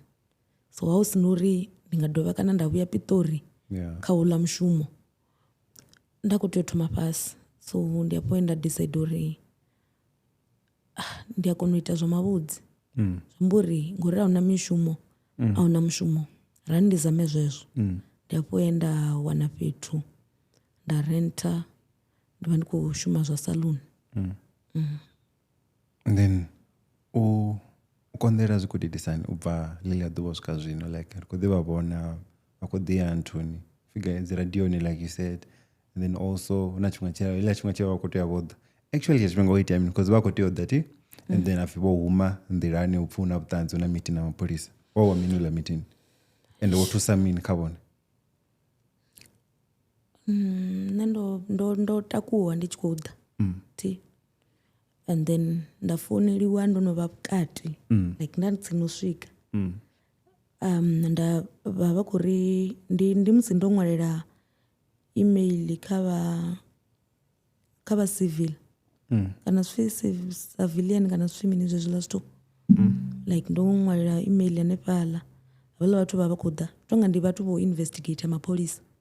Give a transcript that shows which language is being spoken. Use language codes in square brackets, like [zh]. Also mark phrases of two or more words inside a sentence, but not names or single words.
[ve] so ha hu si na uri ndi nga dovha kana nda vhuya Piṱori kha houḽa mushumo nda khou tea u thoma fhasi so ndi afho nda decide uri ndi a kona u ita zwa mavhudzi zwi uri ngori a hu na mishumo a hu na mushumo rani ndi zame zwezwo ndi afho nda wana fhethu nda renta ndi vha ndi khou shuma zwa salon then u konḓela zwi khou itisani u bva ḽiḽa ḓuvha swika zwino like ri khou ḓi vha vhona vha khou ḓi ya nthuni fika dzi radioni [en] like you said and then also [ve] na tshifhinga tshe vha khou tea vhoḓa actually ke tshifhinga o itea mini because vha khou tea u ḓa ti [en] and then [ve] afi vho huma nḓilani u pfha na vhuṱanzi u na meeting na mapholisa wa mini uḽa meeting and wo thusa mini kha vhone? Nṋe ndo takuwa ndi tshi khou ḓa ti [en] and then [ve] nda founeliwa ndo no vha vhukati like nda ndi tsini u swika nda vha khou ri ndi musi ndo ṅwalela email kha vha civil kana civilian kana zwithu mini zwezwiḽa zwithu like ndo ṅwalela email hanefhaḽa havhaḽa vhathu vha khou ḓa tonga ndi vhathu vho investigate mapholisa